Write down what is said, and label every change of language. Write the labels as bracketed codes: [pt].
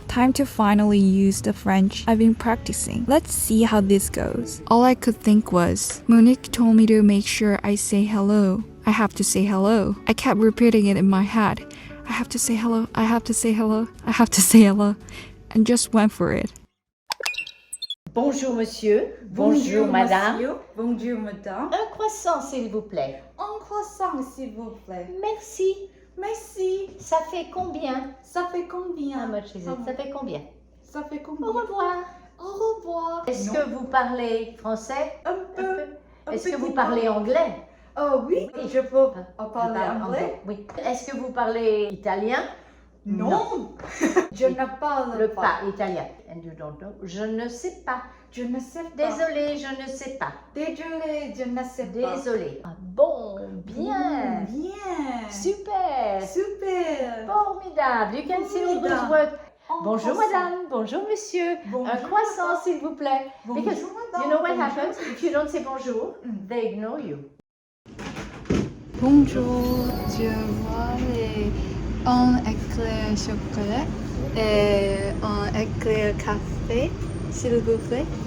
[en] Time to finally use the French I've been practicing. Let's see how this goes. All I could think was, Monique told me to make sure I say hello. I have to say hello. I kept repeating it in my head. I have to say hello, I have to say hello, I have to say hello, and just went for it. [fr] Bonjour monsieur. Bonjour madame. Monsieur. Bonjour madame. Un croissant s'il vous plaît. Un croissant s'il vous plaît. Merci. Merci. Ça fait combien? Ça fait combien? [en] How much is it? [fr] Ça fait combien? Ça fait combien? Au revoir. Au revoir. Est-ce que vous parlez français? Un peu. Est-ce que vous parlez anglais? Oh oui, je peux parler anglais. Oui. Est-ce que vous parlez italien? Non. Je ne parle pas italien. [en] And you don't know? [fr] Je ne sais pas. Je ne sais pas. Désolée, je ne sais pas. Désolée, je ne sais pas. Désolée. Ah, bon, bien. Bien. Super. Super. Formidable. [en] You can see all those words. [fr] Bonjour madame, bonjour monsieur. Bonjour, un croissant s'il vous plaît. Bonjour, [en] Because [fr] madame. [en] you know what [fr] Bonjour. [en] happens? If you don't say bonjour, they ignore you. [fr] Bonjour, je vois un éclair chocolat et un éclair café, s'il vous plaît.